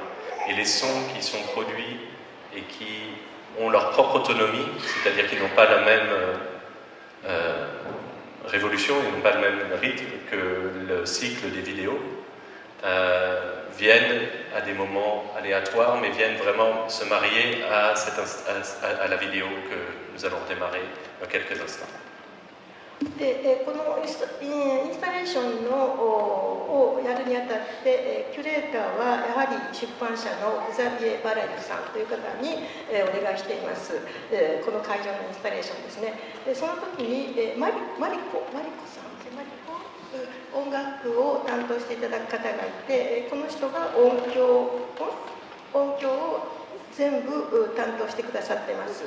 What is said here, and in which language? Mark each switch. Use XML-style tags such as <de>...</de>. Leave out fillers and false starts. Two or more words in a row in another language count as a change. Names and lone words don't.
<fr>Et les sons qui sont produits et qui ont leur propre autonomie, c'est-à-dire qu'ils n'ont pas la même révolution, ils n'ont pas le même rythme que le cycle des vidéos, viennent à des moments aléatoires, mais viennent vraiment se marier à la vidéo que nous allons démarrer dans quelques instants.</fr> <ja>でこのインスタレーションをやるにあたってキュレーターはやはり出版社のザビエ・バレルさんという方にお願いしています。この会場のインスタレーションですね。でその時にマリコさん、音楽を担当していただく方がいて、この人が音響を全部担当してくださっています。</ja>